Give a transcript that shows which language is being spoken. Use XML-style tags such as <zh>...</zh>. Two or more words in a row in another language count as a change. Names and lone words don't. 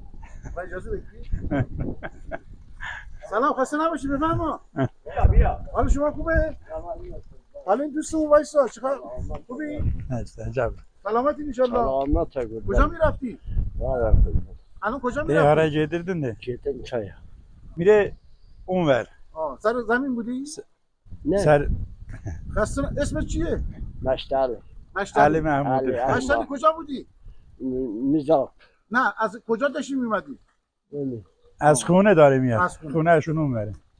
<fa>با اجازه بگی؟ سلام خسته نباشی بفرما. بیا. حال شما خوبه؟ حالا این دوستمون وایسا چیکار خوبی؟ عجب. سلامتی ان شاء الله.</fa> <az>Selamet</az> <fa>کجا میرفتی؟ الان کجا</fa> <az>De</az> <fa>میرفتی؟</fa> <az>ara gedirdin de. Gittim çaya.</az> <fa>Mire اونور. سر زمین بودی؟ نه. سر خسته اسمت چیه؟ Meştali. علی محمود. مشتاق کجا بودی؟ Mizap. نه از کجا داشتی میومدی؟ از خونه داره میاد. از خونه. خونه شون اونوره.</fa>